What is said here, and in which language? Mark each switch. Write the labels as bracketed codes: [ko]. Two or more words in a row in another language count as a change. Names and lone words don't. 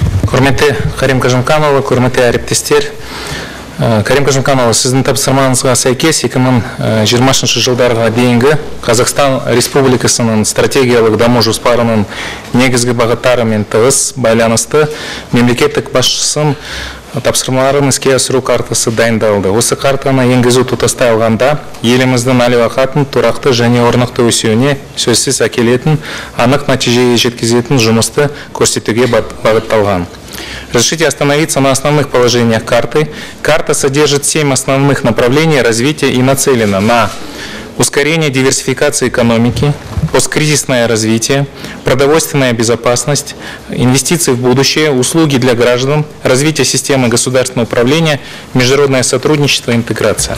[kk] Құрметті Карим Кажимканұлы, құрметті әріптестер. Карим Кажимканұлы, сіздің тапсырмаңызға сәйкес 2020 жылдарға дейінгі Қазақстан Республикасының стратегиялық даму жоспарының негізгі бағыттарымен тығыз байланысты мемлекеттік басшысының тапсырмаларын іске асыру картасы дайындалды. Осы картаны енгізу тұтастай алғанда еліміздің әл-ауқатының тұрақты және орнықты өсуіне сөзсіз әкелетін, анық нәтижеге жеткізетін жұмысты көрсетуге бағытталған. [ru] Разрешите остановиться на основных положениях карты. Карта содержит 7 основных направлений развития и нацелена на ускорение диверсификации экономики, посткризисное развитие, продовольственная безопасность, инвестиции в будущее, услуги для граждан, развитие системы государственного управления, международное сотрудничество и интеграция.